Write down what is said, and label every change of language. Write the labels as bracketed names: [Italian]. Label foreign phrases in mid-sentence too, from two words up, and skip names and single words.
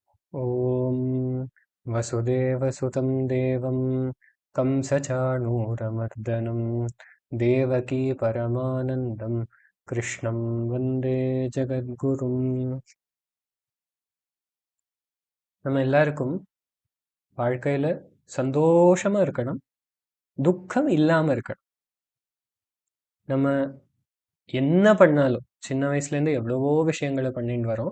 [Sanskrit] ॐ वसुदेवसुतं देवं कंसचाणूरमर्दनं देवकी परमानन्दं कृष्णं वन्दे ஜகத்குரும். [Tamil] நம்ம எல்லாருக்கும் வாழ்க்கையில சந்தோஷமா இருக்கணும், துக்கம் இல்லாம இருக்கணும். நம்ம என்ன பண்ணாலும் சின்ன வயசுலேருந்து எவ்வளவோ விஷயங்களை பண்ணிட்டு வரோம்.